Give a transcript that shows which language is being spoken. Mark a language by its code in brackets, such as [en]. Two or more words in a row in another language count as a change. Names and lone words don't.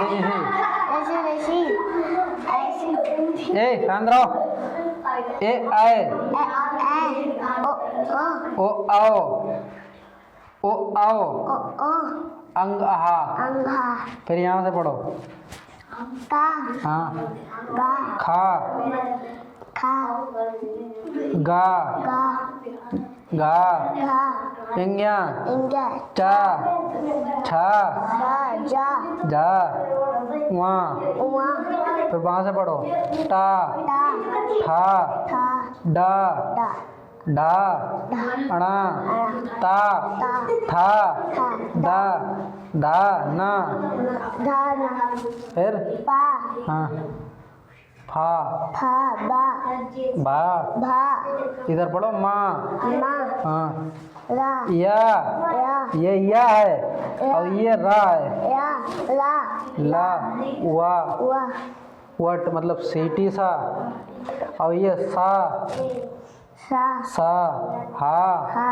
[hi] ऐसी ए कान रहो ए आए ओ आओ ओ आओ अंग आहा अंगा फिर यहाँ से पढ़ो ता हाँ गा खा खा गा गा गा घा इंग्या इंगा चा छा जा जा जा वहाँ उआ फिर वहाँ से पढ़ो टा ता ठा था डा डा ढा अणा ता था दा धा ना धान फिर पा हाँ फा फा बा भा भा इधर पढ़ो माँ मा हाँ रा या या ये या है और ये रा है या ला ला वा वा वट मतलब सीटी सा और ये सा सा सा हा हा